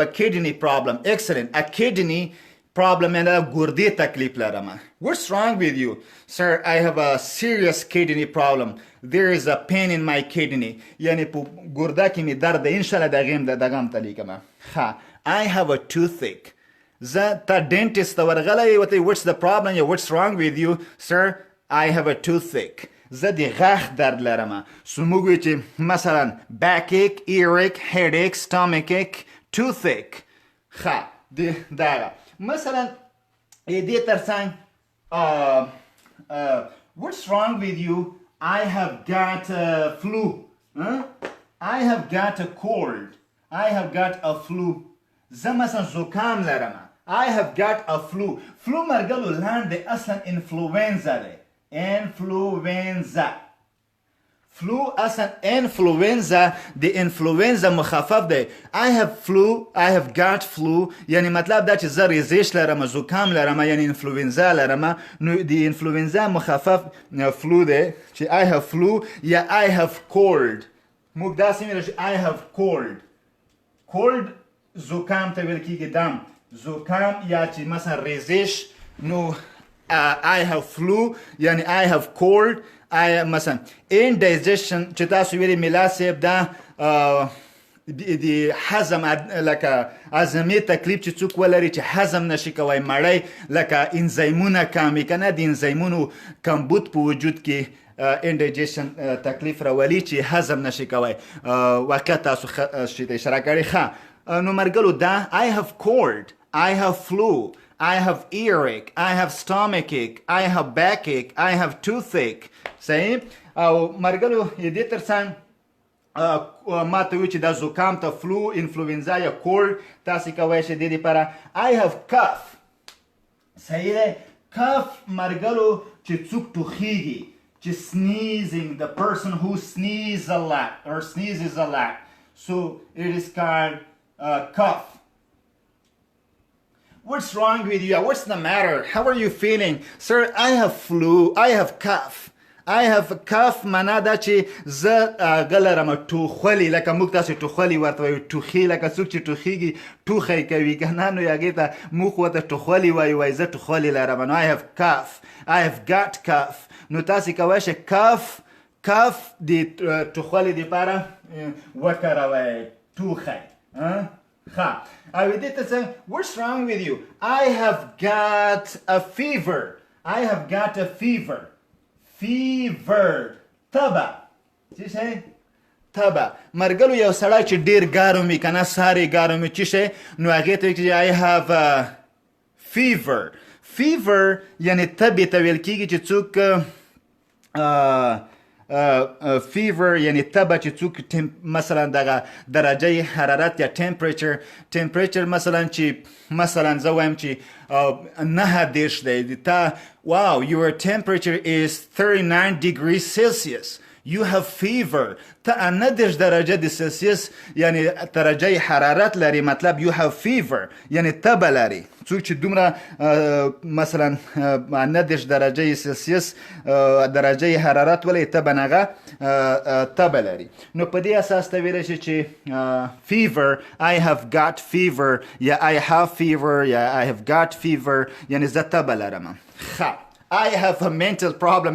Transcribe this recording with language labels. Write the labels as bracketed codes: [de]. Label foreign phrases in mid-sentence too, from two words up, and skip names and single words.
[en] a kidney problem excellent a kidney problem and [ps] ګردې تکلیف لرم [en] what's wrong with you sir I have a serious kidney problem there is a pain in my kidney [ps] یعنی په ګرده کې مې درد دی انشاءالله دغه هم ته لیکم ښه [en] I have a toothache [ps] زه ته ډینټسټ ته ورغلی ورته [en] what's the problem [ps] یا [en] what's wrong with you sir I have a toothache [ps] زه د غاښ درد لرم سو موږ وایو چې مثلا [en] backache earache headache stomachache toothache [ps] ښه دغه مثلا دې ترڅنګ [en] what's wrong with you I have got a flu I have got a cold I have got a flu زه [ps] مثلا زکام لرم [en] I have got a flu flu [ps] مرګلو لاندې اصلا influenza دی [en] influenza flu [ps] اصلا influenza د influenza مخفف دی [en] I have flu I have got flu [ps] یعنی مطلب دا چې زه ریزش لرم زکام لرم یعنی influenza لرم نو د influenza مخفف flu دی چې [en] I have flu [ps] یا [en] I have cold [ps] موږ داسې ویل چې [en] I have [ps] cold زکام ته ویل کېږي دم زکام یا چې مثلا ریزش نو [en] I have flu [ps] یعنی [en] I have cold [ps] مثلا indigestion چې تاسو ویلي میلا صاحب دا د هضم لکه هضمي تکلیف چې څوک ولري چې هضم نشي کوی مړی لکه انزیمونه کامې که نه د انزیمونو کمبود په وجود کې انډایجیشن تکلیف راولي چې هضم نشي کوی واقعا تاسو شي ته اشاره کړې ښه نو مرګلو دا [en] I have cold I have flu I have earache I have stomachache I have backache I have toothache [ps] صحیح او مرګلو دې ترڅنګ ما ته وی چې دا زکام ته فلو انفلوئنزا یا کولډ تاسو کوی شئ د دې لپاره [en] I have cough [ps] صحیح دی cough مرګلو چې څوک ټوخیږي چې [en] sneezing the person who sneezes a lot so it is called cough. What's wrong with you? What's the matter? How are you feeling? Sir, I have flu. I have cough. I have cough [ps] معنا دا چې زه غلرم ټوخلي لکه موږ تاسو ټوخلي ورته وایو ټوخي لکه څوک چې ټوخیږي ټوخی کوي که نه نو هغې ته موږ ورته ټوخلي وایو وایي زه ټوخلي لرم نو [en] I have cough I have got cough [ps] نو تاسې کولی شئ cough د ټوخلي دپاره وکاروئ ټوخی ښه او دې ته څه [en] what's wrong with you? I have got a fever [ps] تبه څه شی تبه مرګلو یو سړی چې ډېر ګرم وي که نه ساری ګرم وي څه شی نو هغې ته وایي [en] I have fever [ps] یعنې تبې ته ویل کېږي چې څوک fever یعنی تبه چې څوک مثلا دغه درجه حرارت یا temperature مثلا چې مثلا زه وایم چې 9 دی تا [en] wow your temperature is 39 degrees Celsius you have fever [ps] ته 9 درجه د سلسیوس یعنی درجه حرارت لري مطلب [en] you have fever [ps] یعنی تبه لري څوک چې دومره مثلا 9 درجه سلسیوس درجه حرارت ولري تبه نغه تبه لري نو په دې اساس ته ویلی شي چې [en] fever I have got fever [ps] یا [en] I have fever [ps] یا [en] I have got fever [ps] یعنی زه تبه لرم [en] I have a mental problem.